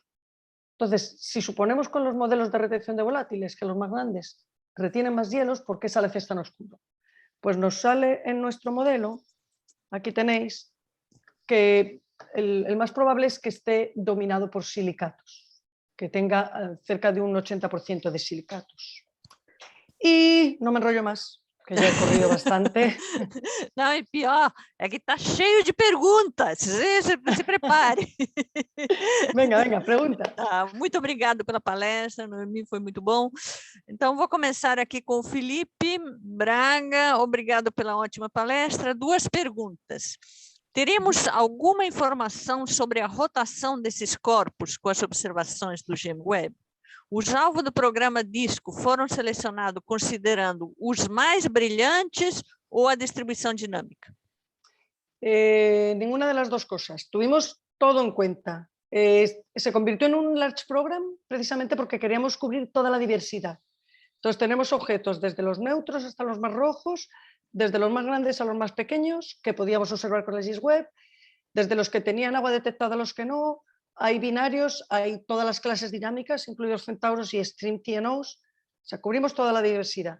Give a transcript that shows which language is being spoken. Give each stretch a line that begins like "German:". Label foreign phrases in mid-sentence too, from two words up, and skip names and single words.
Spanish: Entonces, si suponemos con los modelos de retención de volátiles que los más grandes retienen más hielos, ¿por qué Salacia es tan oscuro? Pues nos sale en nuestro modelo, aquí tenéis, que el más probable es que esté dominado por silicatos, que tenga cerca de un 80% de silicatos.
Portuguese: E não me enrollo mais, que já
Spanish: he corrido bastante.
Portuguese: Não, e pior, é que está cheio de perguntas. Se prepare.
Spanish: Venga, venga,
Portuguese: pergunta. Muito obrigado pela palestra, Noemi, foi muito bom. Então, vou começar aqui com o Felipe Braga. Obrigado pela ótima palestra. 2 perguntas. Teremos alguma informação sobre a rotação desses corpos com as observações do GEM-Web? Os alvos do programa DISCO foram selecionados considerando os mais brilhantes ou a distribuição dinâmica?
Spanish: Ninguna de las dos cosas. Tuvimos todo en cuenta. Se convirtió en un
English: large program
Spanish: precisamente porque queríamos cubrir toda la diversidad. Entonces tenemos objetos desde los neutros hasta los más rojos, desde los más grandes a los más pequeños, que podíamos observar con el GIS-Web, desde los que tenían agua detectada a los que no. Hay binarios, hay todas las clases dinámicas, incluidos centauros y stream TNOs, o sea, cubrimos toda la diversidad.